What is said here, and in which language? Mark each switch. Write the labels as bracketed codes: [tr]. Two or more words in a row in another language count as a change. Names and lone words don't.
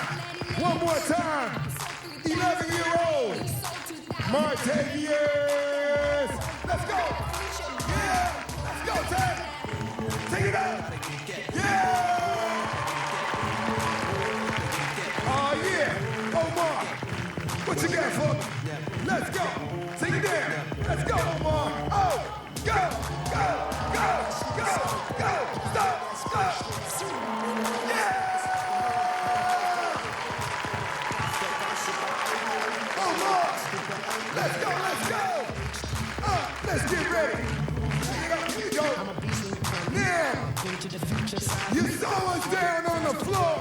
[en] One more time. 11-year-old Martavius. Let's go. Yeah. Let's go, Ted. Take it up. Yeah. Oh, yeah. Omar, what you got for me? Let's go. Take it down. Let's go, Omar. Oh, go, go, go, go, go, stop, go. Yeah. Omar, let's go, let's go. Let's get ready. Take it up, here you go. Now, you saw us down on the floor.